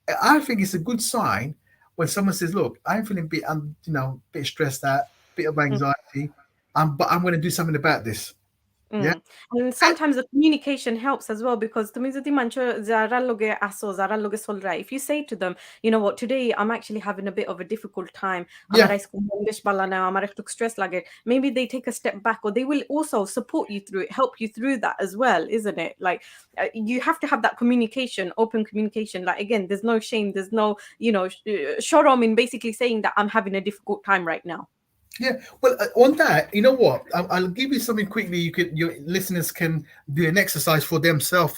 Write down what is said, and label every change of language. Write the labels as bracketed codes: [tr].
[en] I think it's a good sign when someone says, "Look, I'm feeling a bit, bit stressed out, bit of Mm. anxiety, but I'm going to do something about this." Yeah, And sometimes the communication helps as well because [syl] তুমি যদি মানুষের যারা লগে আসো, যারা লগে চলরা, [en] if you say to them, you know what, today I'm actually having a bit of a difficult time. [syl] আমার [en] yeah, [syl] আজকে মন বেশ ভালো না, আমার একটু stress লাগে. [en] Maybe they take a step back or they will also support you through it, help you through that as well, isn't it? Like you have to have that communication, open communication. Like again, there's no shame, there's no, shorom in basically saying that I'm having a difficult time right now. yeah. Well, on that, you know what? I'll give you something quickly. Your listeners can do an exercise for themselves.